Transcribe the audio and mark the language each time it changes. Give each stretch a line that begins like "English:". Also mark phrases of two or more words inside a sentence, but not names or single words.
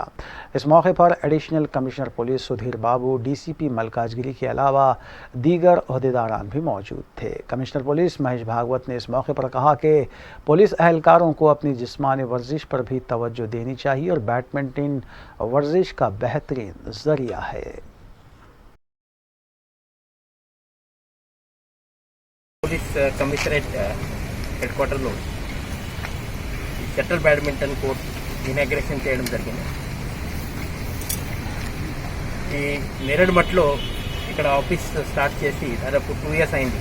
Urdu: اس موقع پر
English: Additional Commissioner Police
Urdu: سدھیر بابو، ڈی سی پی ملکاج گری کے علاوہ دیگر عہدیداران بھی موجود تھے۔
English: Commissioner Police
Urdu: مہیش بھاگوت نے اس موقع پر کہا کہ پولیس اہلکاروں کو اپنی جسمانی ورزش پر بھی توجہ دینی چاہیے اور بیڈمنٹن ورزش کا بہترین ذریعہ ہے۔
English: police commissionerate headquarter shuttle badminton court inauguration
Telugu: చేయడం జరిగింది। ఈ నేరేడు మట్లో ఇక్కడ
English: office start
Telugu: చేసి దాదాపు
English: 2 years
Telugu: అయింది।